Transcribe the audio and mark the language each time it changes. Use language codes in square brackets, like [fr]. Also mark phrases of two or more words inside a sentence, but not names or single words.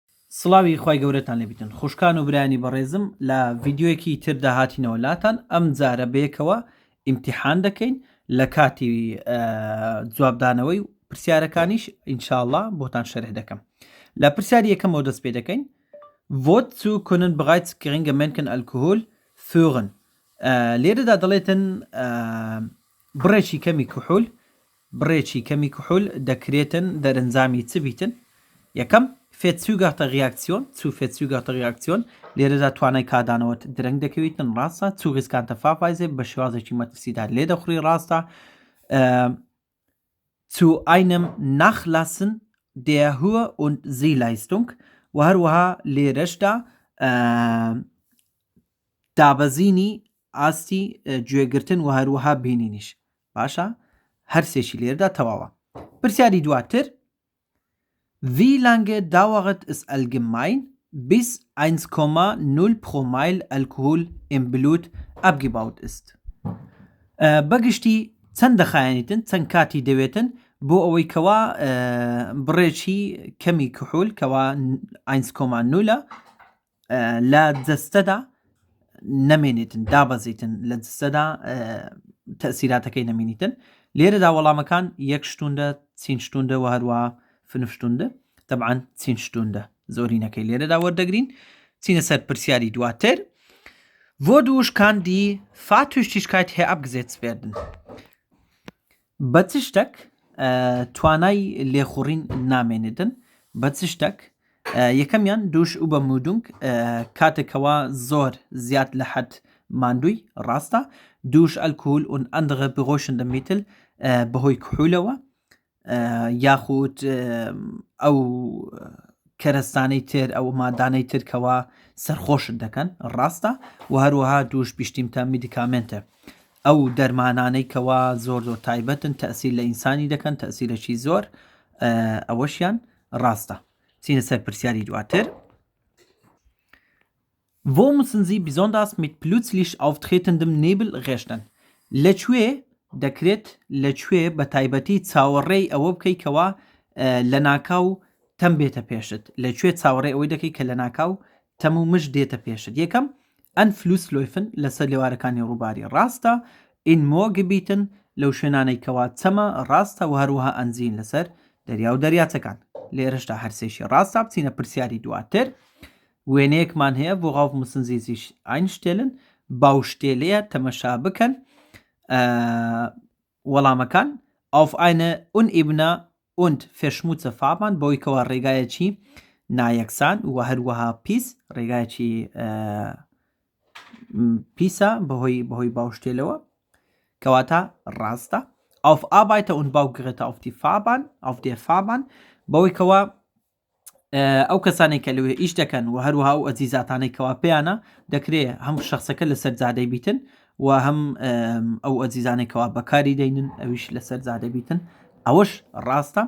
[ckb] سڵاوی خی گەورەتان لێبیتن خوشکان و برانی بەڕێزم لە ڤیددیوەکی تردا هاتینەوە لاتان ئەم جارە بەیەکەوە ئیمتیحان دەکەین لە کاتی جوابدانەوەی و پرسیارەکانیش ئینشاءالله بۆتان شەرح دەکەم. لە پرسیاری یەکەمەوە دەست پێ دەکەین [de] Wozu können bereits geringe Mengen Alkohol führen? [ckb] لێرەدا دەڵێتن بڕێکی کەمی کوحول دەکرێتن دەرەنجامی چ بیتن؟ یەکەم [de] verzögerte Reaktion zu verzögerter Reaktion [ckb] لێرەدا توانای کادانەوەت درەنگ دەکەوێتن ڕاستە [de] zu riskante Fahrweise [ckb] بە شێوازێکی مەترسیدا لێ دەخوڕی ڕاستە [de] zu einem Nachlassen der Hör und Sehleistung [ckb] و هەروەها لێرەشدا دابەزینی ئاستی گوێگرتن و هەروەها بینینیش باشە هەر سێشی لێرەدا تەواوە. پرسیاری دواتر [de] Wie lange dauert es allgemein, bis 1,0 Promille Alkohol im Blut abgebaut ist? [ckb] بەگشتی چەند دەخایەنیتن چەند کاتی دەوێتن بۆ ئەوەی کەوا بڕێکی کەمی کوحول کەوا 1,0 لە جەستەدا نەمێنێتن دابەزیتن لە جەستەدا تەسیراتەکەی نەمێنیتن. لێرەدا وەڵامەکان 1 [de] Stunde 10 Stunde [ckb] و هەروە 5 Stunde طبعا 10 Stunde زۆرینەکەی لێرەدا وەردەگرین. چینە سەر پرسیاری دواتر [de] Wodurch kann die Fahrtüchtigkeit herabgesetzt werden? [ckb] بە چ شتێک توانای لێخوڕین نامێنێتن بە چ شتێک؟ یەکەمیان [de] durch Übermüdung [ckb] کاتێکەوە زۆر زیاد لە حەد ماندووی ڕاستە [de] durch Alkohol und andere beruhigende Mittel [ckb] بەهۆی کوحولەوە یاخود ئەو کەرەستانەی تر ئەو مادانەی ترکەوە سەرخۆشت دەکەن ڕاستە و هەروەها [de] durch bestimmte Medikamente [ckb] ئەو دەرمانانەی کەوا زۆر تایبەتن تەسیر لە ئینسانی دەکەن تەسیرەکی زۆر ئەوەشیان ڕاستە. چینە سەر پرسیاری دواتر [de] Wo müssen Sie besonders mit plötzlich auftretendem Nebel rechnen? [ckb] لەکوێ دەکرێت لەکوێ بە تایبەتی چاوەڕێی ئەوە بکەیتەوە لە ناکاو تەم بێتە پێشت لەکوێ چاوەڕێ ئەوەی دەکەی کە لە ناکاو تەم و مش دێتە پێشت. یەکەم Anflussläufen لەسەر لێوارەکانی ڕووباری ڕاستە [de] in Moorgebieten [ckb] لەو شوێنانەی کەوا چەمە ڕاستە و هەروەها ئەنزین لەسەر دەریا و دەریاچەکان لێرەشدا هەرسێشی ڕاستە. بچینە پرسیاری دواتر وێنەیەکمان هەیە [de] worauf müssen Sie sich einstellen [ckb] باوشتێلەیە تەمەشا بکەن وەڵامەکان [de] auf eine unebene und verschmutzte Fahrbahn [ckb] بۆی کەوا ڕێگایەکی نایەکسان و هەروەها پیس ڕێگایەکی پیسە بەهۆی باوشتێلەوە کەواتە ڕاستە [de] auf Arbeiter und Baugeräte auf der Fahrbahn [ckb] بەوەی کەوا ئەو کەسانێک کە لەوێ ئیش دەکەن و هەروەها ئەو ئەزیزاتانەی کەوا پێیانە دەکرێت هەم شخصەکە لەسەر جادەی بیتن و هەم ئەو ئەزیزانێکەوە بەکاری دەینن ئەویش لەسەر جادە بیتن ئەوەش ڕاستە.